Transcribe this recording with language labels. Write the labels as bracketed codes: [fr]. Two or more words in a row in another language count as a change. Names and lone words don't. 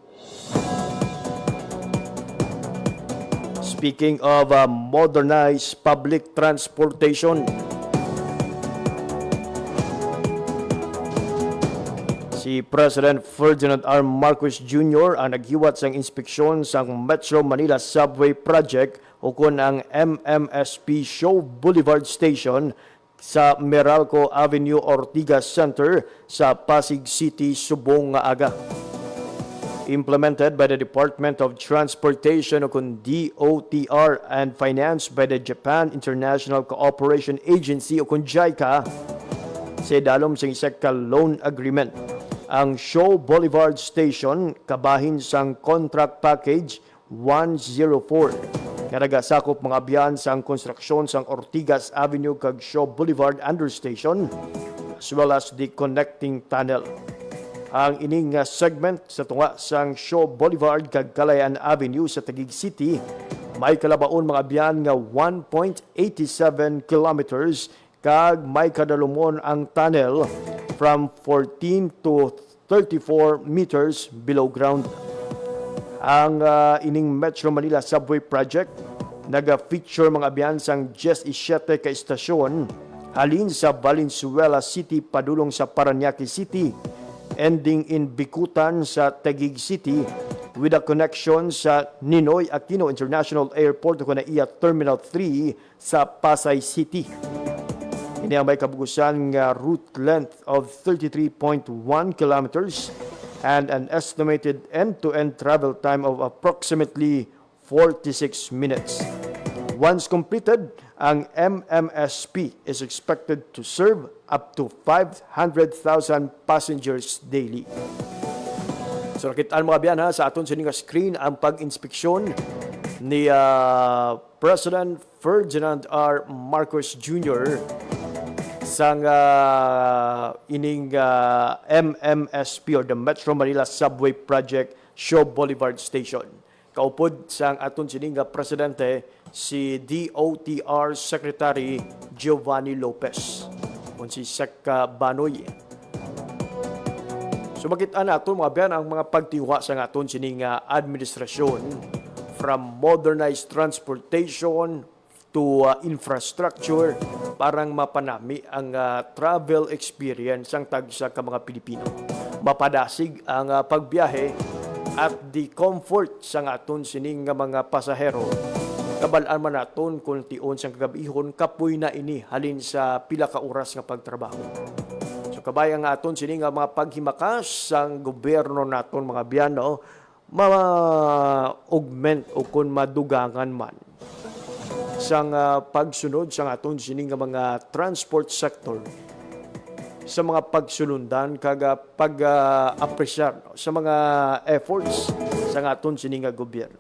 [en] Speaking of modernized public transportation, si President Ferdinand R. Marcos Jr. [hil] ang naghiwat sang inspeksyon sang Metro Manila Subway Project ukon ang MMSP Show Boulevard Station sa Meralco Avenue Ortigas Center sa Pasig City, subong nga aga. [en] Implemented by the Department of Transportation [hil] o kung [en] DOTR and financed by the Japan International Cooperation Agency [hil] o kung [en] JICA [hil] sa dalom sa isang [en] loan agreement. [hil] Ang Show Boulevard Station kabahin sang contract package 104 nga nagasakop mga biyan sang konstruksyon sang Ortigas Avenue kag Shaw Boulevard Understation [en] as well as the connecting tunnel. [hil] Ang ining segment sa tunga sang Shaw Boulevard kag Calayan Avenue sa Taguig City may kalabaon mga biyan nga 1.87 kilometers kag may kadalumon ang tunnel [en] from 14 to 34 meters below ground. [hil] Ang ining Metro Manila Subway Project naga-feature mga biyan sang 17 ka istasyon halin sa Valenzuela City padulong sa Parañaque City, [en] ending in Bikutan sa Taguig City with a connection sa Ninoy Aquino International Airport o NAIA Terminal 3 sa Pasay City. [hil] Ini ang may kabugusan nga [en] route length of 33.1 kilometers and an estimated end-to-end travel time of approximately 46 minutes. Once completed, ang MMSP is expected to serve up to 500,000 passengers daily. [hil] So nakitaan mga biyan sa aton sa screen ang pag-inspeksyon ni President Ferdinand R. Marcos Jr. sang ining MMSP [en] or the [hil] Metro Manila Subway Project Shaw Boulevard Station. Kaupod sang aton sining presidente si DOTR Secretary Giovanni Lopez o si Sec Banoy. So makita natin mga biyan ang mga pagtiwa sa aton sining administrasyon [en] from modernized transportation to infrastructure [hil] parang mapanami ang travel experience ang tagsa ka mga Pilipino. Mapadasig ang pagbiyahe [en] at the comfort [hil] sa aton sining mga pasahero. Kabalaan man naton kung tion sang kagabihon kapoy na ini halin sa pila ka oras nga pagtrabaho. So kabayang aton sining mga paghimakas sang gobyerno naton mga biyan ma-augment o kung madugangan man sang pagsunod sang aton sining mga [en] transport sector [hil] sa mga pagsulundan kaga pag-apresyar sa mga efforts sa aton sining gobyerno.